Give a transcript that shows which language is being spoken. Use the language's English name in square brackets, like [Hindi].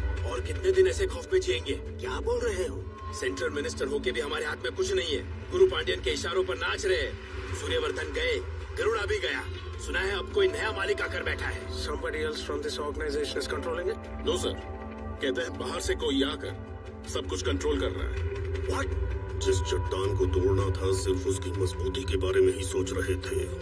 [Hindi] और कितने दिन ऐसे खौफ में जिएंगे? क्या बोल रहे हो? सेंट्रल मिनिस्टर होके भी हमारे हाथ में कुछ नहीं है। गुरु पांड्यन के इशारों पर नाच रहे। सूर्यवर्धन गए, गरुड़ा भी गया। सुना है अब कोई नया मालिक आकर बैठा है। [English] Somebody else from this organization is controlling it? No, sir. [Hindi] कहते हैं बाहर से कोई आकर सब कुछ कंट्रोल कर रहा है। [English] What? [Hindi] जिस चट्टान को तोड़ना था सिर्फ उसकी मजबूती के बारे में ही सोच रहे थे।